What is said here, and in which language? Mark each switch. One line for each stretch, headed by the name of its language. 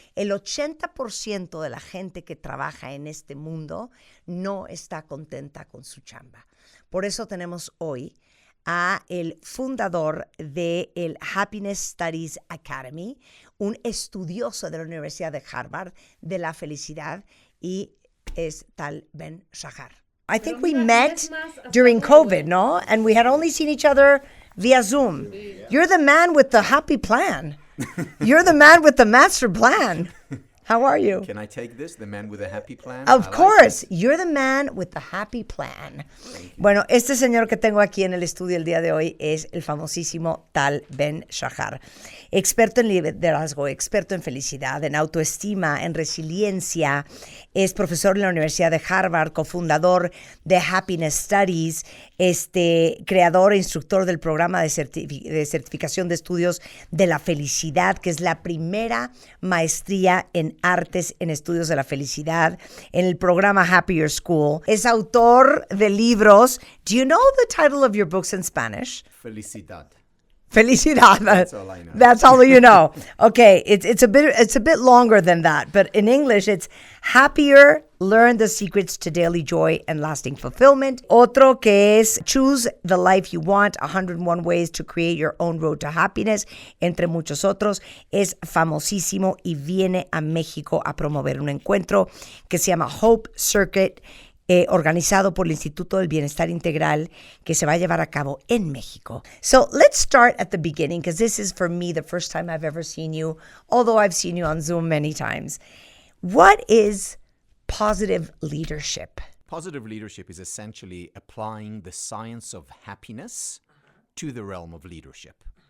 Spanish: El 80% de la gente que trabaja en este mundo no está contenta con su chamba. Por eso tenemos hoy a el fundador de el Happiness Studies Academy, un estudioso de la Universidad de Harvard de la felicidad, y es Tal Ben-Shahar.
English: I think we met during COVID, no? And we had only seen each other via Zoom. You're the man with the happy plan. You're the man with the master plan. How are you? Can I take this, the man with a happy plan? Of course. You're the man with the happy plan.
Spanish: Bueno, este señor que tengo aquí en el estudio el día de hoy es el famosísimo Tal Ben-Shahar. Experto en liderazgo, experto en felicidad, en autoestima, en resiliencia. Es profesor en la Universidad de Harvard, cofundador de Happiness Studies, creador e instructor del programa de certificación de estudios de la felicidad, que es la primera maestría en artes en estudios de la felicidad, en el programa Happier School. Es autor de libros.
English: Do you know the title of your books in Spanish?
Spanish: Felicidad. Felicidad.
English: That's all I know. That's all you know. Okay, it's a bit longer than that, but in English it's Happier, Learn the Secrets to Daily Joy and Lasting Fulfillment.
Spanish: Otro que es Choose the Life You Want, 101 Ways to Create Your Own Road to Happiness, entre muchos otros. Es famosísimo y viene a México a promover un encuentro que se llama Hope Circuit, organizado por el Instituto del Bienestar Integral, que se va a llevar a cabo en México.
English: So let's start at the beginning, because this is, for me, the first time I've ever seen you, although I've seen you on Zoom many times. What is positive leadership? Positive leadership is essentially applying the science of happiness to the realm of leadership.